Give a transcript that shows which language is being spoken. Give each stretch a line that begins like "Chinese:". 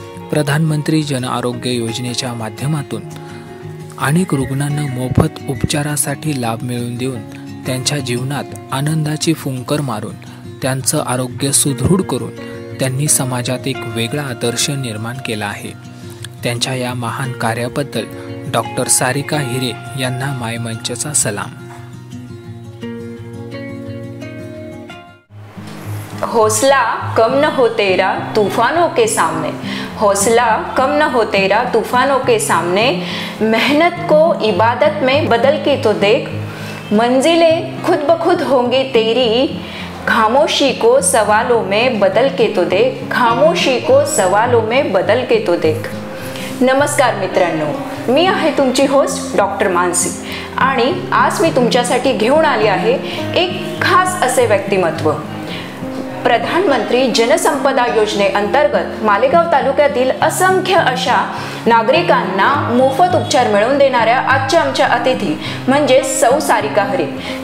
Marathi: प्रधानमंत्री जन आरोग्य योजनेच्या माध्यमातून अनेक रुग्णांना मोफत उपचारासाठी लाभ मिळवून देऊन त्यांच्या जीवनात आनंदाची फुंकर मारून त्यांचं आरोग्य सुदृढ करून त्यांनी समाजात एक वेगळा आदर्श निर्माण केला आहे. त्यांच्या या महान कार्याबद्दल डॉक्टर सारिका हिरे यांना मायमंचचा सलाम.
Hindi: हौसला कम न हो तेरा तूफानों के सामने, हौसला कम न हो तेरा तूफानों के सामने, मेहनत को इबादत में बदल के तो देख, मंजिलें खुद ब खुद होंगी तेरी, खामोशी को सवालों में बदल के तो देख, खामोशी को सवालों में बदल के तो देख.
Marathi: नमस्कार मित्रांनो, मी आहे तुमची होस्ट डॉक्टर मानसी आणि आज मी तुमच्यासाठी घेऊन आली आहे एक खास असे व्यक्तिमत्व. प्रधानमंत्री जनसंपदा योजनेअंतर्गत मालेगाव तालुक्यातील असंख्य अशा नागरिकांना मोफत उपचार मिळवून देणाऱ्या आजच्या आमच्या अतिथी म्हणजे सौ सारिका हिरे.